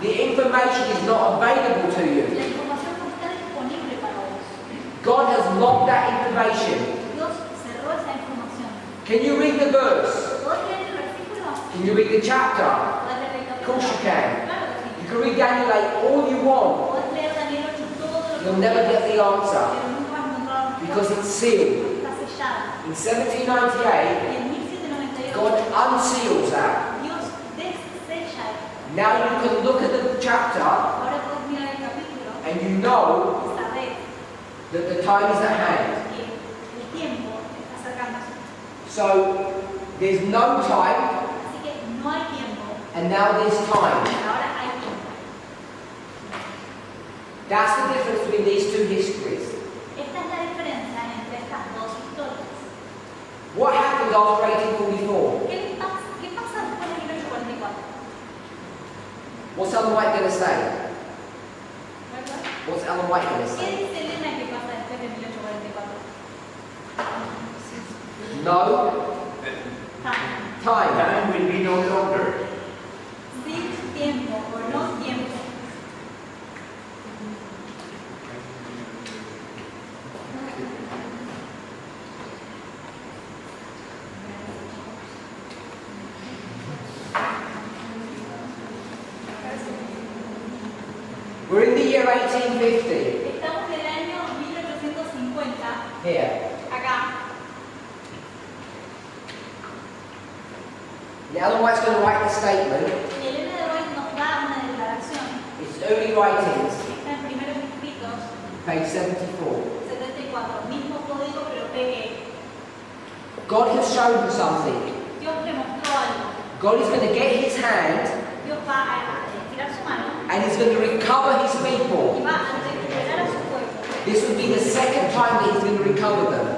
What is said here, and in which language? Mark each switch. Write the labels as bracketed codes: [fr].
[en] The information is not available to [es] La [en] you. [es] información no está disponible para vos. [en] God has locked that information. [es] Dios cerró esa información. [en] Can you read the verse? [es] ¿Podés leer el versículo? [en] Can you read the chapter? [es] ¿Podés leer el [en] Of [es] capítulo? [en] course you can. [es] Claro que sí. [en] You can read Daniel 8 all you want. [es] Podés leer Daniel 8 todo lo que [en] You'll never get the answer [es] pero nunca vas a encontrar la [en] because [es] respuesta. [en] it's sealed. [es] Está sellado. [en] In 1798, [es] Y en 1798 [en] God unseals that. [es] Dios desella eso. [en] Now you can look at the chapter [es] Ahora podés mirar el capítulo [en] and you know [es] y saber [en] that the time is at hand. [es] que el tiempo está acercándose. [en] So there's no time [es] Así que no hay tiempo, [en] and now there's time. [es] ahora hay tiempo. [en] That's the difference between these two histories. [es] Esta es la diferencia entre estas dos historias. [en] What happened after 1844? [es] ¿Qué pasa después de 1844? [en] What's Ellen White going to say? [es] ¿Verdad? [en] What's Ellen White going to [es] ¿Qué [en] say? [es] dice Elena que pasa después de 1844? [en] No Time. time. Time will be no longer. [es] Sin tiempo o no tiempo. [en] We're in the year 1850. [es] Estamos en el año 1850. [en] Here. [es] Acá. [en] And Ellen White's going to write the statement. [es] Y Elena de White nos da una declaración. [en] It's early writings, [es] Está en primeros escritos, [en] page 74. [es] 74. Mismo código, pero pegué. [en] God has shown you something. [es] Dios le mostró algo. [en] God is going to get his hand [es] Dios va a estirar su mano [en] and he's going to recover his [es] y [en] people. [es] va a recuperar a su pueblo. [en] This will be the second time that he's going to recover them.